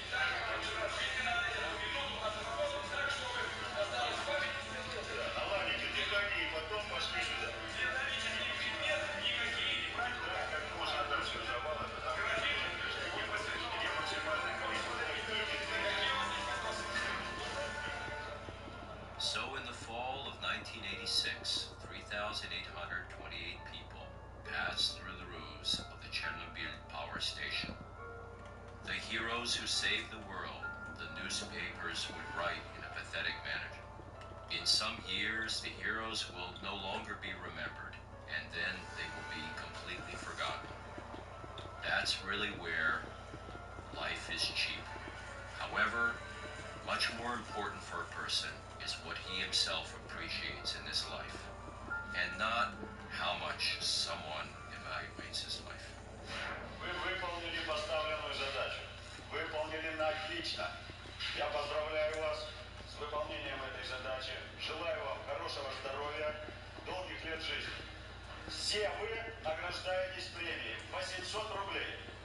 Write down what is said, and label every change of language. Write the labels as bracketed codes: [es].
[ru] Так, жизненно эту минуту отработал так, чтобы осталось память. Наладите дыхание и потом пошли сюда. Металлические предметы никакие не пройдут. Да, как можно там все завалы, потому что где максимальное количество Какие у вас есть вопросы? [en] So in the fall of 1986, 3,828 people passed through the roofs of the Chernobyl power station. The heroes who saved the world, the newspapers would write in a pathetic manner. In some years, the heroes will no longer be remembered, and then they will be completely forgotten. That's really where life is cheap. However, much more important for a person is what he himself appreciates in this life, and not how much someone evaluates his life. [ru] Вы выполнили поставленную задачу. Выполнили на отлично. Я поздравляю вас с выполнением этой задачи. Желаю вам хорошего здоровья, долгих лет жизни. Все вы награждаетесь премией 800 рублей.